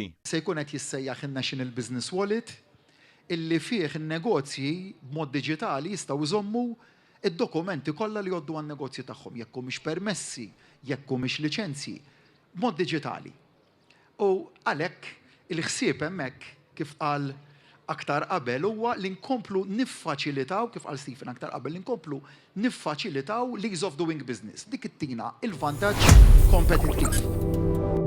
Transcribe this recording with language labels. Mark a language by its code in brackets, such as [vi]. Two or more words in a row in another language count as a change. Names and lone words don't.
[mt] Se jkun qed jissejjaħ in-National Business Wallet illi fih in-negozji b'mod diġitali jistgħu jżommu id-dokumenti kollha li jgħoddu għan-negozji tagħhom, jekk humiex permessi, jekk humiex liċenzji, b'mod diġitali. U għalhekk il-ħsieb hemmhekk kif qal aktar qabel huwa li nkomplu niffaċilitaw, kif qal Stephen aktar qabel li nkomplu niffaċilitaw l- [en] ease of doing business. [mt] Dik ittina il-vantaġġ kompetittiv.